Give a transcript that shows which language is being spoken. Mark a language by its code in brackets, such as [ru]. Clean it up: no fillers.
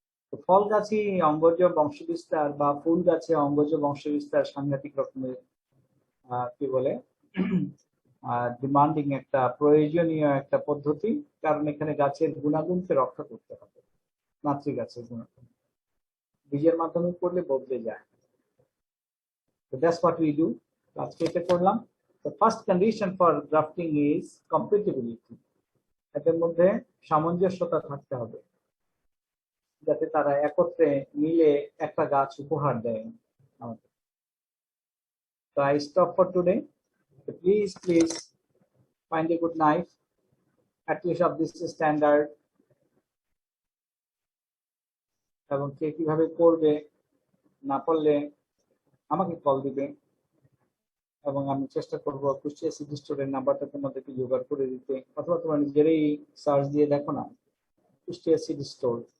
[bn] তো ফল গাছই অঙ্গজ বংশবিস্তার বা ফুল গাছে অঙ্গজ বংশবিস্তার সাংঘাতিক রকমের কি বলে ডিমান্ডিং একটা প্রয়োজনীয় একটা পদ্ধতি। কারণ এখানে গাছের গুণাগুণকে রক্ষা করতে হবে। মাতৃগাছের গুণাগুণ বীজের মাধ্যমে করলে বদলে যায়। [en] So that's what we do. [bn] আজকে এটা করলাম। [en] The first condition for grafting is compatibility. [bn] এদের মধ্যে সামঞ্জস্যতা থাকতে হবে, যাতে তারা একত্রে মিলে একটা গাছ উপহার দেয় আমাদের। [en] So I stop for today. So please find a good knife, at least of this standard, [bn] এবং কে কিভাবে করবে না পারলে আমাকে কল দিবে, এবং আমি চেষ্টা করবো কুষ্টিয়া সিটি স্টোরের নাম্বারটা তোমাদেরকে জোগাড় করে দিতে, অথবা তোমরা নিজেরাই সার্চ দিয়ে দেখো না কুষ্টিয়া সিটি স্টোর,